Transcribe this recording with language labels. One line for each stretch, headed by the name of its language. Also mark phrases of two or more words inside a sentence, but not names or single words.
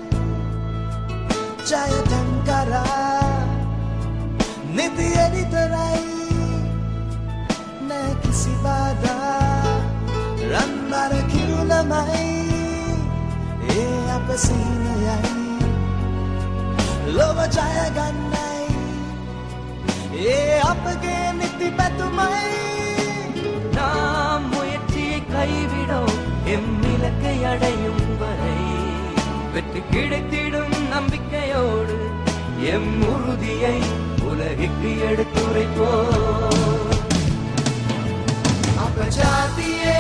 Sinhala: ජය ටංකරා නිති එඩිතරයි නෑ කිසි බාධා රන්බර කිරුළමයි ඒ අප සිහිනයයි ලොව ජය ගන්නයි ඒ අපගේ නිති පැතුමයි
Tamil: நாம் முயற்சியை கைவிடும் எம்மிலக்கை அடையும் வரை வெற்றி கிடைத்திடும் நம்பிக்கையோடு எம் உறுதியை உலகிற்கு எடுத்துரைப்போம் அப்ப ஜாதி